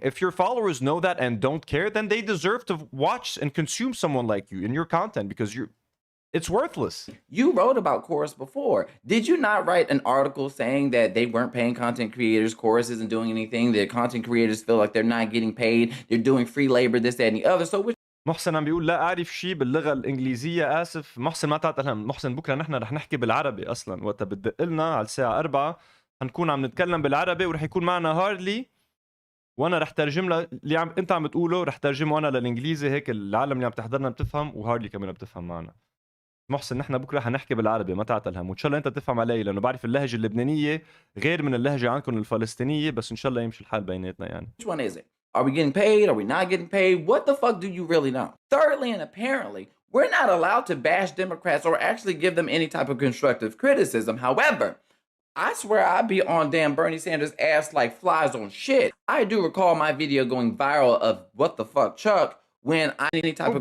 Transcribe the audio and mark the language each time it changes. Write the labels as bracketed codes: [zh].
[en] If your followers know that and don't care, then they deserve to watch and consume someone like you in your content, because it's worthless. You wrote about Chorus before. Did you not write an article saying that they weren't paying content creators, Chorus isn't doing anything, that content creators feel like they're not getting paid, they're doing free labor, this, that, and the other? So which... [ar] محسن عم بيقول لا أعرف شيء باللغة الإنجليزية، آسف. محسن ما تعتلهم. محسن بكرة نحن رح نحكي بالعربي أصلا، وقتها بتدق لنا على الساعة 4 هنكون عم نتكلم بالعربي، ورح يكون معنا هارلي وانا رح ترجم لها اللي انت عم بتقوله، رح ترجمه انا للانجليزي، هيك العالم اللي عم تحضرنا بتفهم، وهارلي كمان بتفهم معنا. محسن نحن بكره حنحكي بالعربي، ما تعتل هم، وان شاء الله انت تفهم علي، لانه بعرف اللهجه اللبنانيه غير من اللهجه عندكم الفلسطينيه، بس ان شاء الله يمشي الحال بيناتنا يعني. [en] Which one is it? Are we getting paid? Are we not getting paid? What the fuck do you really know? Thirdly, and apparently, we're not allowed to bash Democrats or actually give them any type of constructive criticism. However, I swear I be on damn Bernie Sanders' ass like flies on shit. I do recall my video going viral of what the fuck Chuck when I any type of